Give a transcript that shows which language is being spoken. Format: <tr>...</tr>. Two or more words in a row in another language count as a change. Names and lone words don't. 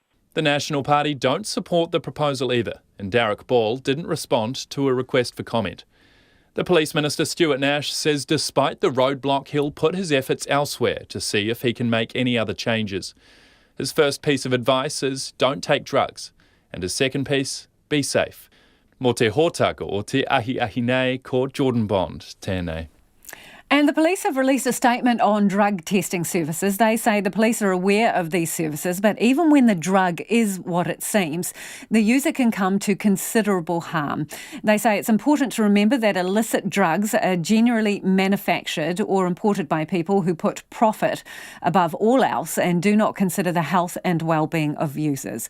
<en>The National Party don't support the proposal either, and Derek Ball didn't respond to a request for comment. The Police Minister, Stuart Nash, says despite the roadblock, he'll put his efforts elsewhere to see if he can make any other changes. His first piece of advice is don't take drugs, and his second piece, be safe.</en> <mi>Mo te hōtaka o te ahi nei ko Jordan Bond, tēnei.</mi> <en>And the police have released a statement on drug testing services. They say the police are aware of these services, but even when the drug is what it seems, the user can come to considerable harm. They say it's important to remember that illicit drugs are generally manufactured or imported by people who put profit above all else and do not consider the health and well-being of users.</en>